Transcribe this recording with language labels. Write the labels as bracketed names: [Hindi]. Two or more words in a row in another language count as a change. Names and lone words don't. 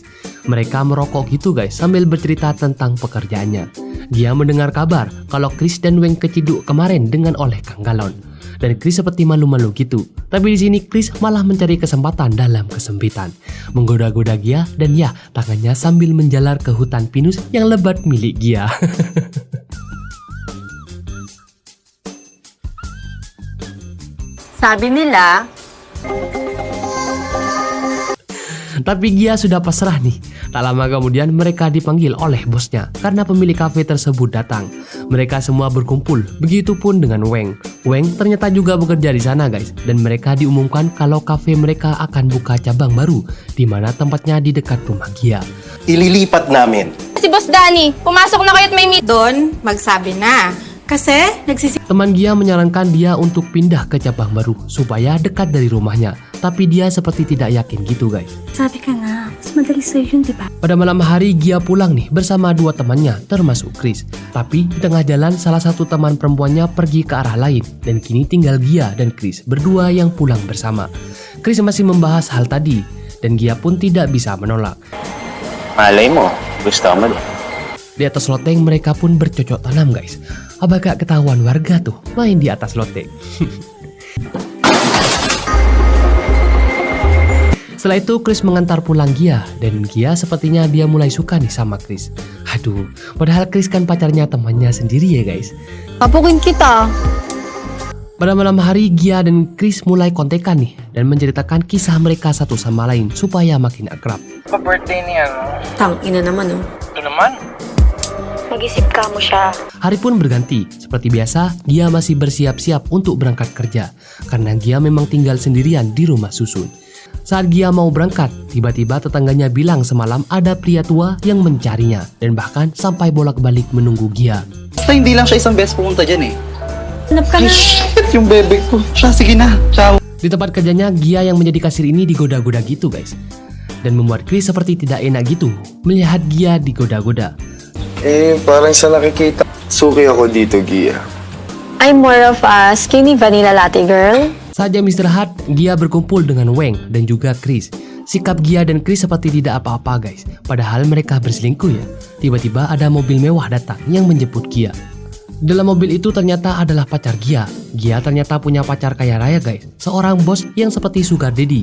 [Indonesian] Mereka merokok gitu guys sambil bercerita tentang pekerjaannya. Gia mendengar kabar kalau Chris dan Weng keciduk kemarin dengan oleh Kang Galon. Dan Chris seperti malu-malu gitu. Tapi di sini Chris malah mencari kesempatan dalam kesempitan, menggoda-goda Gia dan ya tangannya sambil menjalar ke hutan pinus yang lebat milik Gia. [Filipino] Sabi nila, [Indonesian] Tapi Gia sudah pasrah nih. Tak lama kemudian mereka dipanggil oleh bosnya karena pemilik kafe tersebut datang. Mereka semua berkumpul, begitupun dengan Weng. Weng ternyata juga bekerja di sana guys, dan mereka diumumkan kalau kafe mereka akan buka cabang baru, di mana tempatnya di dekat rumah Gia. [Filipino] Ililipat namin. Si Boss Danny, pumasok na kayo at may meet. Doon, magsabi na. Kasi, [Indonesian] Teman Gia menyarankan dia untuk pindah ke cabang baru supaya dekat dari rumahnya. Tapi dia seperti tidak yakin gitu guys. [Filipino] sabi ka nga, mas madali sa'yo yun, di ba? [Indonesian] Pada malam hari Gia pulang nih bersama dua temannya termasuk Chris. Tapi di tengah jalan salah satu teman perempuannya pergi ke arah lain. Dan kini tinggal Gia dan Chris berdua yang pulang bersama. Chris masih membahas hal tadi dan Gia pun tidak bisa menolak. [Filipino] Malay mo, gusto mo din. [Indonesian] Di atas loteng mereka pun bercocok tanam guys. Apa gak ketahuan warga tuh main di atas loteng. Setelah itu Chris mengantar pulang Gia dan Gia sepertinya dia mulai suka nih sama Chris. Aduh, padahal Chris kan pacarnya temannya sendiri ya guys. [Filipino] Papukin kita. [Indonesian] Pada malam hari Gia dan Chris mulai kontekan nih dan menceritakan kisah mereka satu sama lain supaya makin akrab. [Filipino] Apa birthday niya, no? Tang, ina naman oh. Ito naman. Mag-isip ka mo siya. [Indonesian] Hari pun berganti. Seperti biasa, Gia masih bersiap-siap untuk berangkat kerja karena Gia memang tinggal sendirian di rumah susun. Saat Gia mau berangkat, tiba-tiba tetangganya bilang semalam ada pria tua yang mencarinya dan bahkan sampai bolak-balik menunggu Gia. [Filipino] Basta hindi lang siya isang beses pumunta dyan eh. Hanap ka Ay, na. shit! Yung bebek ko. Siya, sige na. Ciao. [Indonesian] Di tempat kerjanya, Gia yang menjadi kasir ini digoda-goda gitu guys. Dan membuat Chris seperti tidak enak gitu melihat Gia digoda-goda. [Filipino] Parang sa nakikita. Suki ako dito, Gia. [English] I'm more of a skinny vanilla latte girl. [Indonesian] Saat jam istirahat, Gia berkumpul dengan Weng dan juga Chris. Sikap Gia dan Chris seperti tidak apa-apa guys, padahal mereka berselingkuh ya. Tiba-tiba ada mobil mewah datang yang menjemput Gia. Dalam mobil itu ternyata adalah pacar Gia. Gia ternyata punya pacar kaya raya guys, seorang bos yang seperti [English] sugar daddy.